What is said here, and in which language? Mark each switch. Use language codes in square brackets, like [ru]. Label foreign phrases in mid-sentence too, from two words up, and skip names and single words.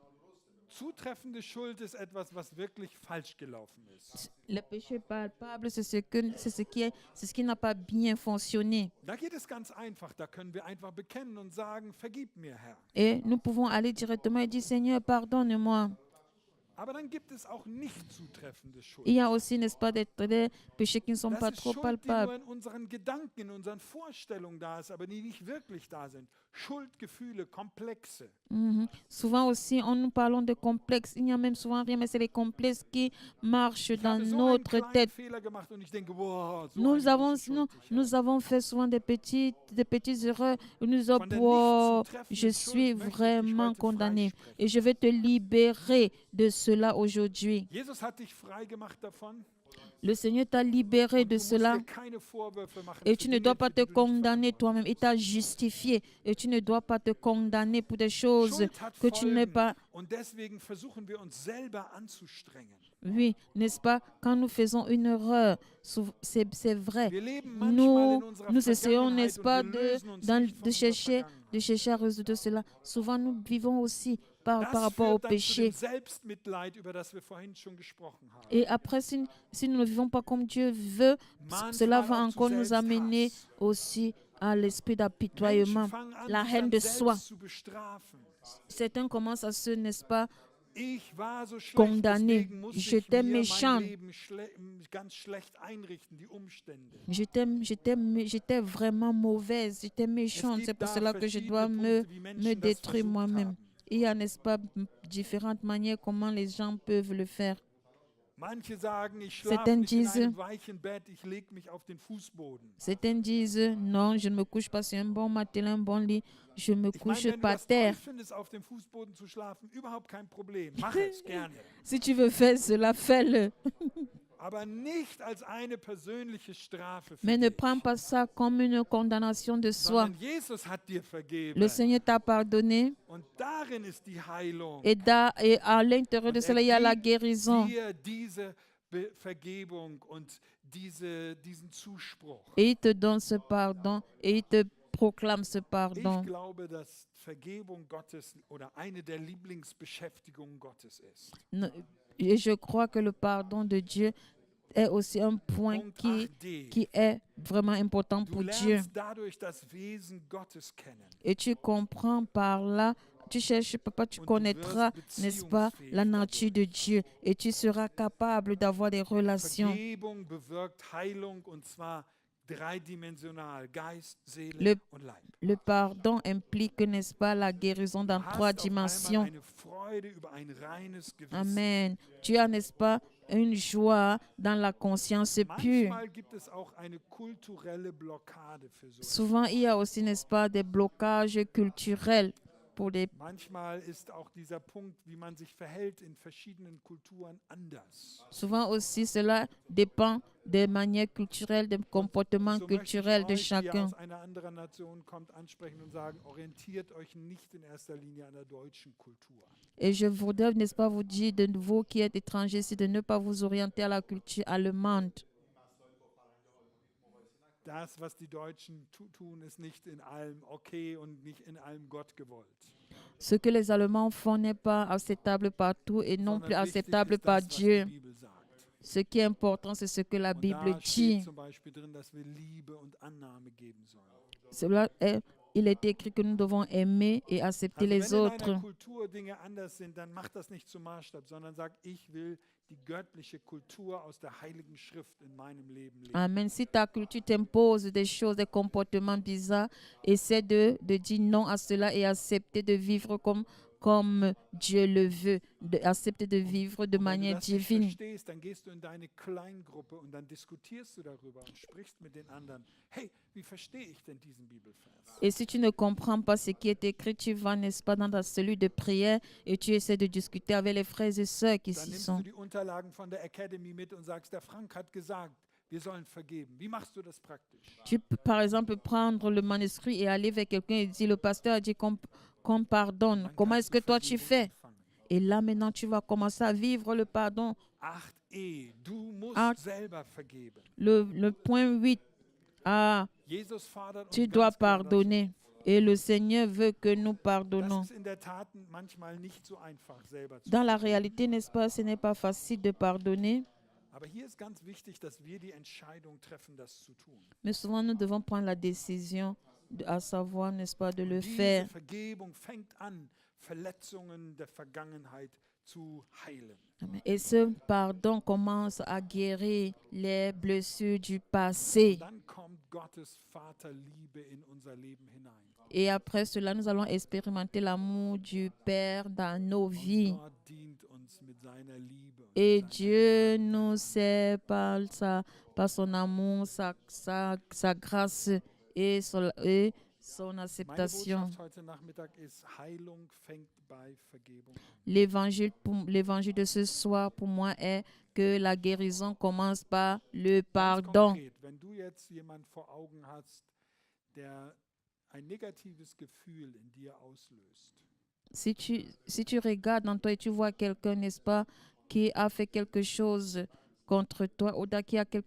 [de] Zutreffende Schuld ist etwas, was wirklich falsch gelaufen ist. [fr] Les péchés palpables, c'est ce qui n'a pas bien fonctionné. [de] Da geht es ganz einfach. Da können wir einfach bekennen und sagen, vergib mir, Herr. [fr] Et nous pouvons aller directement et dire, Seigneur, pardonne-moi. [de] Aber dann gibt es auch nicht zutreffende Schuld. [fr] Il y a aussi, n'est-ce pas, des péchés qui ne sont [de] Das [fr] pas [de] ist [fr] trop [de] Schuld, die nur [fr] palpables. [de] in unseren Gedanken, in unseren Vorstellungen da ist, aber die nicht wirklich da sind. Schuldgefühle, Komplexe. [fr] Souvent aussi, nous parlons de complexes. Il n'y a même souvent rien, mais c'est les complexes qui marchent [de] Ich [fr] dans [de] habe so einen [fr] notre [de] kleinen [fr] tête. [de] Fehler gemacht und ich denke, wow, so [fr] Nous [de] eine [fr] avons, [de] große Schuld, die ich habe. [fr] nous avons fait souvent des petites erreurs. Où nous disons, [de] Von der [fr] wow, [de] nicht zutreffenden [fr] je [de] Schuld [fr] suis [de] möchte ich dich [fr] vraiment [de] heute [fr] condamné. [de] freisprechen. [fr] Et je vais te libérer de cela aujourd'hui. [de] Jesus hat dich frei gemacht davon. [fr] Le Seigneur t'a libéré [de] Und [fr] de [de] du musst [fr] cela. [de] dir keine Vorwürfe machen [fr] Et [de] für [fr] tu ne [de] Dinge, [fr] dois pas [de] für [fr] te [de] die du nicht [fr] condamner toi-même. Il t'a justifié. Et tu ne dois pas te condamner pour des choses [de] Schuld hat [fr] que tu n'es [de] Folgen [fr] pas. [de] und deswegen versuchen wir uns selber anzustrengen. [fr] Oui, n'est-ce pas? Quand nous faisons une erreur, c'est vrai. [de] Wir leben manchmal [fr] Nous, [de] in unserer [fr] nous essayons, [de] Vergangenheit [fr] n'est-ce [de] und [fr] pas, [de] wir [fr] de, [de] lösen uns [fr] dans- [de] nicht von [fr] de [de] unserer [fr] chercher, [de] Vergangenheit. [fr] à résoudre cela. Souvent, nous vivons aussi par [de] Das [fr] rapport au [de] führt dann zu [fr] péché. [de] dem Selbstmitleid, über das wir vorhin schon gesprochen haben. [fr] Et après, si nous ne vivons pas comme Dieu veut, cela va [de] Manchmal auch zu [fr] encore nous amener [de] Selbsthass. [fr] aussi à l'esprit [de] Menschen [fr] d'apitoiement, [de] fangen an, [fr] la [de] sich [fr] haine [de] dann [fr] de [de] selbst [fr] soi. [de] zu bestrafen. [fr] Certains commencent à se, n'est-ce pas, [de] Ich war so schlecht, [fr] condamner. [de] deswegen muss ich [fr] J'étais [de] mir [fr] méchant. [de] mein Leben ganz schlecht einrichten, die Umstände. [fr] J'étais vraiment mauvaise, j'étais méchante. [de] Es [fr] C'est [de] gibt [fr] pour [de] da [fr] cela que je [de] verschiedene [fr] dois [de] Punkte, wie [fr] me [de] Menschen das [fr] détruire [de] versucht [fr] moi-même. [de] haben. [fr] Il y a, n'est-ce pas, différentes manières comment les gens peuvent le faire. [de] Manche sagen, ich schlafe [fr] Certains [de] nicht in [fr] disent, [de] einem weichen Bett, ich lege mich auf den Fußboden. [fr] certains disent, non, je ne me couche pas sur un bon matelas, un bon lit, je me [de] Ich meine, [fr] couche [de] wenn du [fr] par [de] das toll [fr] terre. [de] findest, auf dem Fußboden zu schlafen, überhaupt kein Problem. Mach es gerne. [fr] Si tu veux faire cela, fais-le. [de] Aber nicht als eine persönliche Strafe für [fr] Mais ne [de] dich. [fr] prends pas ça comme une condamnation de soi. [de] Sondern Jesus hat dir vergeben. [fr] Le Seigneur t'a pardonné [de] Und darin ist die Heilung. [fr] et à l'intérieur de [de] Und [fr] cela, il y a la [de] gibt [fr] guérison. [de] dir diese Vergebung und diesen Zuspruch. [fr] Et il te donne ce pardon et il te proclame ce [de] Ich [fr] pardon. [de] glaube, dass Vergebung Gottes oder eine der Lieblingsbeschäftigungen Gottes ist. [fr] Et je crois que le pardon de Dieu est aussi un point [de] Punkt [fr] qui [de] 8d. [fr] est vraiment important [de] Du [fr] pour Dieu. [de] lernst dadurch das Wesen Gottes kennen. [fr] Et tu comprends par là, tu cherches, papa, tu [de] Und du [fr] connaîtras, [de] wirst [fr] n'est-ce pas, la nature de Dieu. Et tu seras capable d'avoir des relations. [de] Vergebung bewirkt Heilung und zwar dreidimensional, Geist, Seele [fr] Le- [de] und Leib. [fr] Le pardon implique, n'est-ce pas, la guérison dans [de] Du hast [fr] 3 [de] auf einmal [fr] dimensions. [de] eine Freude über ein reines Gewissen. Amen. [fr] Tu as, n'est-ce pas, une joie dans la conscience pure. [de] Manchmal gibt es auch eine kulturelle Blockade für so. [fr] Souvent, il y a aussi, n'est-ce pas, des blocages culturels pour des... [de] Manchmal ist auch dieser Punkt, wie man sich verhält in verschiedenen Kulturen anders. [fr] Souvent aussi, cela dépend des manières culturelles, des comportements [de] So möchte ich [fr] culturels de [de] euch, die [fr] chacun. [de] aus einer anderen Nation kommt, ansprechen und sagen, orientiert euch nicht in erster Linie an der deutschen Kultur. [fr] Et je voudrais, n'est-ce pas, vous dire de vous qui êtes étrangers ici, de ne pas vous orienter à la culture allemande. [de] Das, was die Deutschen tun, ist nicht in allem okay und nicht in allem Gott gewollt. [fr] Ce que les Allemands font n'est pas acceptable partout et non plus [de] Sondern wichtig [fr] acceptable [de] ist [fr] par [de] das, was die [fr] Dieu. [de] Bibel sagt. [fr] Ce qui est important, c'est ce que la [de] Und [fr] Bible [de] da steht [fr] dit. [de] zum Beispiel drin, dass wir Liebe und Annahme geben sollen. [fr] Cela est, il est écrit que nous devons aimer et accepter [de] Also [fr] les [de] wenn in [fr] autres. [de] einer Kultur Dinge anders sind, dann macht das nicht zum Maßstab, sondern sagt, ich will die göttliche Kultur aus der Heiligen Schrift in meinem Leben leben. Amen. [fr] Si ta culture t'impose des choses, des comportements bizarres, essaie de dire non à cela et accepter de vivre comme Dieu le veut, accepter de vivre de [de] Und wenn du [fr] manière [de] das nicht [fr] divine. [de] verstehst, dann gehst du in deine Kleingruppe und dann diskutierst du darüber und sprichst mit den anderen. Hey, wie verstehe ich denn diesen Bibelvers? [fr] Et si tu ne comprends pas ce qui est écrit, tu vas, n'est-ce pas, dans ta cellule de prière et tu essaies de discuter avec les frères et sœurs qui [de] Dann [fr] s'y [de] nimmst [fr] sont. [de] du die Unterlagen von der Academy mit und sagst, der Frank hat gesagt, wir sollen vergeben. Wie machst du das praktisch? [fr] Tu peux, par exemple, prendre le manuscrit et aller vers quelqu'un et dire, le pasteur a dit qu'on pardonne. [de] Dann [fr] Comment [de] kannst [fr] est-ce [de] du [fr] que toi tu [de] Vergebung [fr] fais? [de] empfangen. [fr] Et là, maintenant, tu vas commencer à vivre le pardon. [de] 8e, du musst Ah. selber vergeben. [fr] Le point 8, [de] Jesus fordert uns [fr] tu dois [de] ganz klar dazu [fr] pardonner. Et le Seigneur veut que nous [de] Das [fr] pardonnons. [de] ist in der Tat manchmal nicht so einfach selber zu [fr] Dans la [de] tun. [fr] réalité, n'est-ce pas, ce n'est pas facile de pardonner, [de] Aber hier ist ganz wichtig, dass wir die Entscheidung treffen, das zu tun. [fr] mais souvent nous devons prendre la décision, à savoir, n'est-ce pas, de le [de] Diese [fr] faire. [de] Vergebung fängt an, Verletzungen der Vergangenheit zu heilen. Amen. [fr] Et ce pardon commence à guérir les blessures du passé. [de] Dann kommt Gottes Vaterliebe in unser Leben hinein. [fr] Et après cela, nous allons expérimenter l'amour du Père dans nos [de] Und [fr] vies. [de] Gott dient uns mit seiner Liebe. Und [fr] Et [de] mit seiner [fr] Dieu nous sert par son amour, sa grâce et son [de] Meine [fr] acceptation. [de] Botschaft heute Nachmittag ist, Heilung fängt bei Vergebung an. [fr] L'évangile de ce soir pour moi est que la guérison commence par le [de] Ganz [fr] pardon. [de] konkret, wenn du jetzt jemand vor Augen hast, der ein negatives Gefühl in dir auslöst, [fr] Si tu regardes dans toi et tu vois quelqu'un, n'est-ce pas, qui a fait quelque chose contre toi ou qui a quelque